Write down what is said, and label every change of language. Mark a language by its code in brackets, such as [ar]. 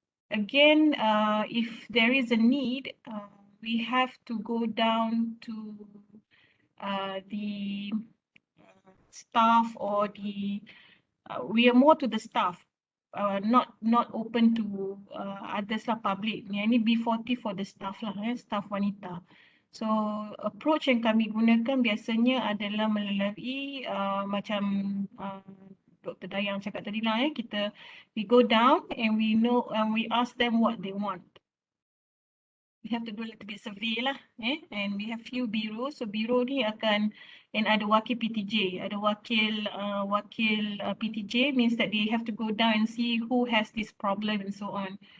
[en] Again, if there is a need, we have to go down to the staff or the we are more to the staff, not open to others lah, public. [ms] Yang ni B40 [en] for the staff [ms] lah, staff wanita. [en] So approach [ms] yang kami gunakan biasanya adalah melalui macam Dr. Dayang cakap tadi lah, [en] we go down and we ask them what they want. We have to do a little bit survey lah, and we have few biro. So [ms] biro ni akan, [en] and [ms] ada wakil PTJ, ada wakil PTJ [en] means that they have to go down and see who has this problem and so on.